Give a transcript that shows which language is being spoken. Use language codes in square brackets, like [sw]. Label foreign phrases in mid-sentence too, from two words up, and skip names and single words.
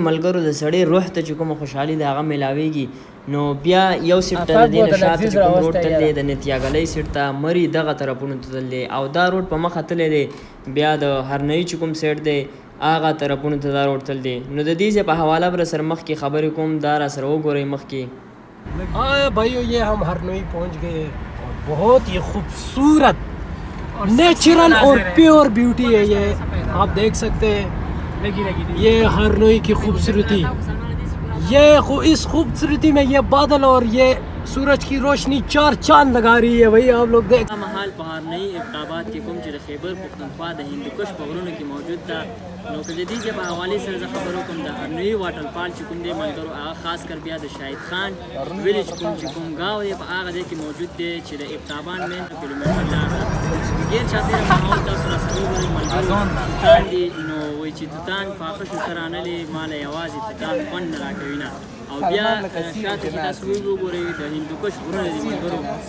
[ps] ملګرو د سړی روح ته چې کومه خوشحالي د هغه میلاویږي نو بیا یو سیټ ته د دې نه شاته چې کوم روډ تللی د نتیاګلۍ سیټ ته مري دغه طرفونو ته تللی او دا روډ په مخه تللی دی بیا د هرنۍ چې کوم سیټ دی هغه طرفونو ته دا روډ تل دی نو د دې په حواله بر سره مخکې خبرې کوم دا را سره وګورئ مخکې [ur] بھائیوں یہ ہم ہرنوئی پہنچ گئے اور بہت ہی خوبصورت نیچرل اور [en] pure beauty [ur] ہے یہ آپ دیکھ سکتے ہیں یہ ہرنوئی کی خوبصورتی یہ اس خوبصورتی میں یہ بادل اور یہ سورج کی روشنی چار چاند لگا رہی ہے وہی آپ لوگ دیکھ [ps] محل په هرنۍ ابتابات کې کوم چې د خیبر پښتونخوا د هندوکش په غرونو کې موجود ده نو که د دې ځای په حوالې سره زه خبرو کوم د هرنۍ واټر فال چې کوم دی ملګرو هغه خاص کر بیا د شاهد خان ویلیج کوم چې کوم ګاو دی په هغه ځای کې موجود دی چې د ابتابان مین کیلومتر لاره غیر چاپیره ماحول تاسو را سره وګورئ ملګرو توتان دي نو وایي چې توتان فاقه شو ته رانلې ماله یوازې توتان خوند نه راکوي نه او بیا شاته چې تاسو وګورئ د هندوکش غرونه دي ملګرو